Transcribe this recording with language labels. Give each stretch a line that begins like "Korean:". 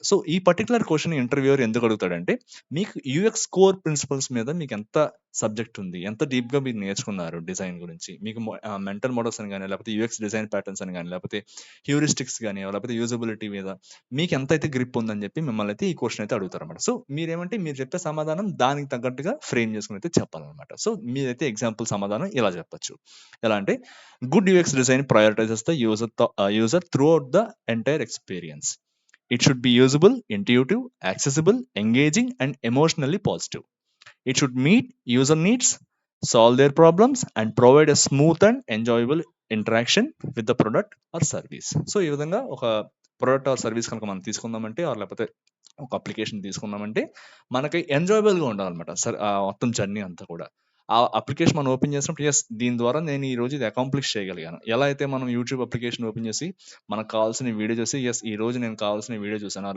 Telugu: So, ఈ particular question interviewer ఎందుకు అడుగుతాడంటే మీకు యూఎక్స్ కోర్ ప్రిన్సిపల్స్ మీద మీకు ఎంత సబ్జెక్ట్ ఉంది, ఎంత డీప్‌గా మీరు నేర్చుకున్నారు డిజైన్ గురించి, మీకు మెంటల్ మోడల్స్ అని గాని, లేకపోతే యూఎక్స్ డిజైన్ ప్యాటర్న్స్ అని గాని, లేకపోతే హ్యూరిస్టిక్స్ గాని, లేకపోతే యూజబిలిటీ మీద మీకు ఎంతైతే గ్రిప్ ఉందని చెప్పి మిమ్మల్ని అయితే ఈ క్వెషన్ అయితే అడుగుతారన్నమాట. సో, మీరేమంటే మీరు చెప్పే సమాధానం దానికి తగ్గట్టుగా ఫ్రేమ్ చేసుకొని అయితే చెప్పాలన్నమాట. సో, మీరైతే ఎగ్జాంపుల్ సమాధానం ఇలా చెప్పొచ్చు. ఎలా అంటే
English: Good UX design prioritises the user throughout the entire experience. It should be usable, intuitive, accessible, engaging, and emotionally positive. It should meet user needs, solve their problems, and provide a smooth and enjoyable interaction with the product or service.
Telugu: So, ఈ విధంగా ఒక product or service కనుక మనం తీసుకుందామంటే లేకపోతే ఒక application తీసుకున్నామంటే మనకి ఎంజాయబుల్‌గా ఉండాలన్నమాట. మొత్తం జర్నీ అంతా కూడా. ఆ అప్లికేషన్ మనం ఓపెన్ చేసినప్పుడు యెస్, దీని ద్వారా నేను ఈరోజు ఇది అకాంప్లిష్ చేయగలిగాను. ఎలా అయితే మనం యూట్యూబ్ అప్లికేషన్ ఓపెన్ చేసి మనకు కావాల్సిన వీడియో చూసి యెస్, ఈరోజు నేను కావాల్సిన వీడియో చూసాను.